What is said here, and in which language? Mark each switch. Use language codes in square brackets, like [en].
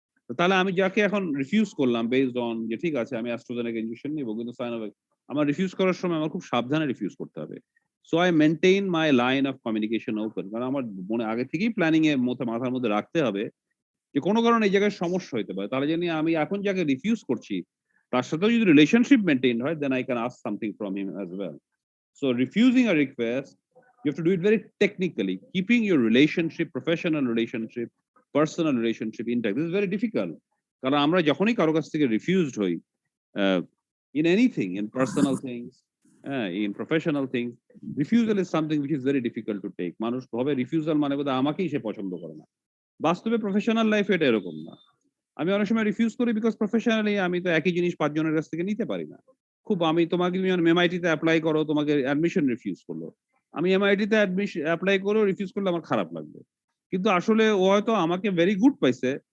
[bn] তো তাহলে আমি যাকে এখন রিফিউজ করলাম বেসড অন যে ঠিক আছে আমি অ্যাস্ট্রাজেনেকা ইনজেকশন নিবো, কিন্তু সাইনোভ্যাক, আমার রিফিউজ করার সময় আমার খুব সাবধানে রিফিউজ করতে হবে। [en] so I maintain my line of communication open, [bn] কারণ আমার মনে আগে থেকেই প্ল্যানিং এর মধ্যে মাথার মধ্যে রাখতে হবে যে কোনো কারণে এই জায়গায় সমস্যা হইতে পারে। তাহলে জানি আমি এখন যাকে রিফিউজ করছি তার সাথেও যদি রিলেশনশিপ মেইনটেইন হয়, [en] Then I can ask something from him as well. So refusing a request, you have to do it very technically, keeping your relationship, professional relationship, personal relationship intact. This is very difficult. [bn] কারণ আমরা যখনই কারো কাছ থেকে refused হই, [en] uh, in anything, in personal things, in professional things, refusal is something which is very difficult to take. [bn] মানুষ ভাবে refusal মানে বোধহয় আমাকেই সে পছন্দ করে না। বাস্তবে প্রফেশনাল লাইফ এটা এরকম না। আমি অনেক সময় রিফিউজ করি বিকজ প্রফেশনালি আমি তো একই জিনিস ৫ জনের কাছ থেকে নিতে পারি না। খুব আমি তোমাকে তুমি এমআইটি তে এপ্লাই করো, তোমাকে অ্যাডমিশন রিফিউজ করলো। আমি এমআইটি তে এপ্লাই করেও রিফিউজ করলে আমার খারাপ লাগবে। কিন্তু আসলে ও হয়তো আমাকে ভেরি গুড পাইছে।